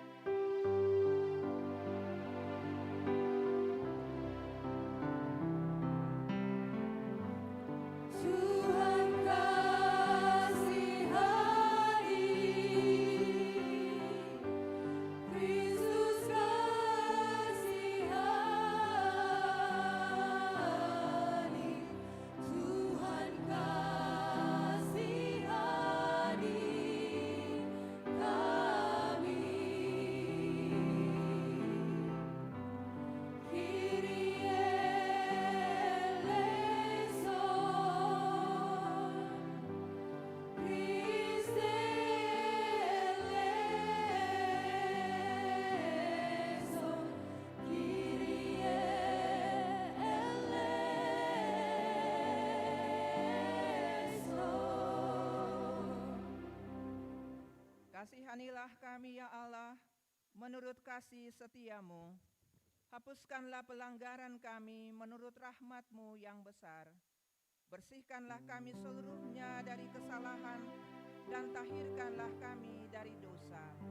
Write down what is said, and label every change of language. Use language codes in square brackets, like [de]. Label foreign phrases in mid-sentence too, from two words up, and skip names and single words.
[id] Tuhan kasihani, Kristus kasihani, Tuhan kasihani kami. [el] Κύριε ἐλέησον, Χριστὲ ἐλέησον, Κύριε ἐλέησον. [id] Kasihanilah kami ya Allah, menurut kasih setiamu. Hapuskanlah pelanggaran kami menurut rahmat-Mu yang besar. Bersihkanlah kami seluruhnya dari kesalahan dan tahirkanlah kami dari dosa.